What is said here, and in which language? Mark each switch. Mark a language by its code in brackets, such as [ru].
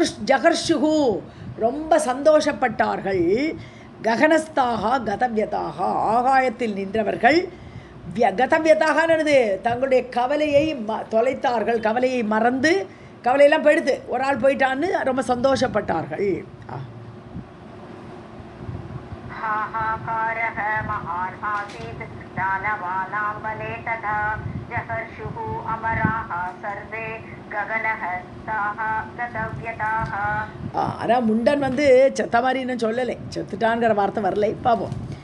[sa] ஜகர்ஷுகு, [ta] ரொம்ப சந்தோஷப்பட்டார்கள். [sa] ககனஸ்தாக கதவியதாக, [ta] ஆகாயத்தில் நின்றவர்கள். கதவியதாகனது தங்களுடைய கவலையை தொலைத்தார்கள், கவலையை மறந்து, கவலையெல்லாம் போயிடுது, ஒரு ஆள் போயிட்டான்னு ரொம்ப சந்தோஷப்பட்டார்கள். [sa] हाहाकारः महान् आसीत् दानवानां बले तथा जहर्षुः अमराः सर्वे गगनहस्ताः गतव्यताः. [ta] ஆனால் முண்டன் வந்து செத்த மாதிரி இன்னும் சொல்லலை, செத்துட்டான்கிற வார்த்தை வரலை, பார்ப்போம்.